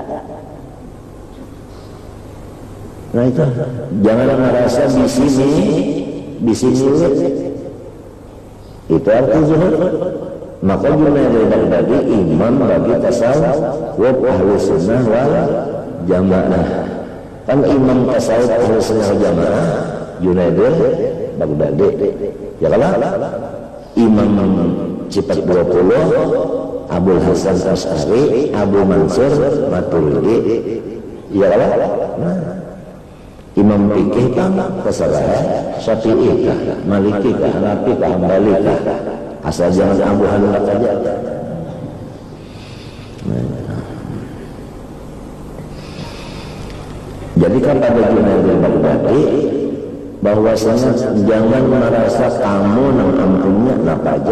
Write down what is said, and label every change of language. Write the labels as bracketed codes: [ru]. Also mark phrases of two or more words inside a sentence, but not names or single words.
[bjn] Nah itu, jangan merasa bisi milik. Itu arti zuhud. Maka Junaid al-Baghdadi imam bagi tasawuf [ar] أهل السنة والجماعة. [bjn] Kan imam tasawuf [ar] أهل السنة والجماعة [bjn] Junaid al-Baghdadi. Ya kan? Imam Cipat 20 Abul Hasan Asy'ari, Abu Mansur Maturidi. Ya kan? Nah, Imam fikih kan kesalahan Syafi'i kah, Maliki kah, Hanafi kah, Hambali kah, asal jangan Abu Hanifah saja. Jadi kata Junaid al-Baghdadi bahwasanya jangan merasa kamu nang ampunnya napa aja.